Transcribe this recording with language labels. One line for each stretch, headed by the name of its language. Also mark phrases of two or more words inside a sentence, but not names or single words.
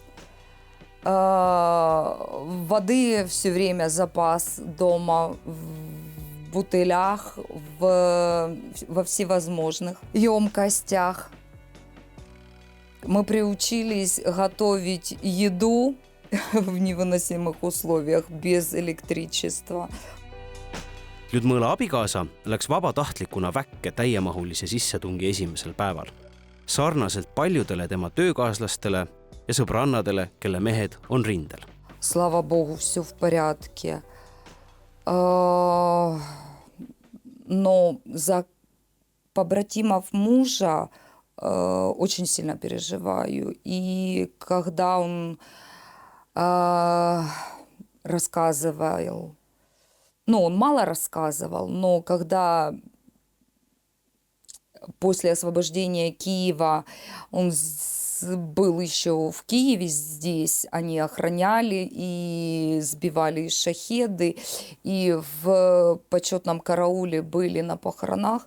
Russian: Воды все время запас дома в бутылях, во всевозможных емкостях. Мы приучились готовить еду в невыносимых условиях без электричества.
Estonian: Ljudmõla abikaasa läks vabatahtlikuna väkke täiemahulise sissetungi esimesel päeval. Sarnaselt paljudele tema töökaaslastele ja sõbrannadele, kelle mehed on rindel.
Russian: Слава Богу, все в порядке. Но за побратимов мужа очень сильно переживаю. И когда он рассказывал, он мало рассказывал, но когда после освобождения Киева он был еще в Киеве здесь, они охраняли и сбивали шахеды, и в почетном карауле были на похоронах.